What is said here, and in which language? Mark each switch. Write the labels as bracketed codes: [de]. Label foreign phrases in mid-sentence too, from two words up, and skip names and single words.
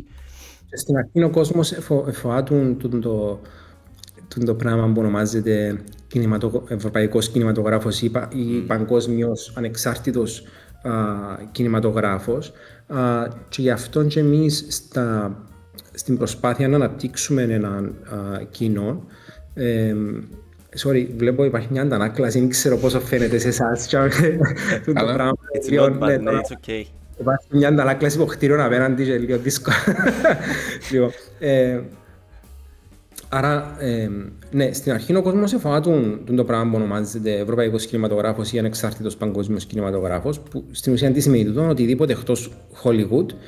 [el] Και στην αρχή ο κόσμος φοβάται το πράγμα που ονομάζεται ευρωπαϊκός κινηματογράφος ή παγκόσμιος ανεξάρτητος κινηματογράφος, και γι' αυτό και εμείς στην προσπάθεια να αναπτύξουμε έναν κοινό. Sorry, βλέπω υπάρχει μια αντανάκλαση, δεν ξέρω πόσο φαίνεται σε εσάς το πράγμα. [en] It's not bad, ναι, it's okay. [el] Υπάρχει μια αντανάκλαση από κτίριο απέναντι και λίγο δύσκολο. Λοιπόν, άρα, ναι, στην αρχή ο κόσμος φοβάται το πράγμα που ονομάζεται ευρωπαϊκός κινηματογράφος ή ανεξάρτητος παγκόσμιος κινηματογράφος, που στην ουσία τι σημαίνει τούτο, οτιδήποτε εκτός Hollywood.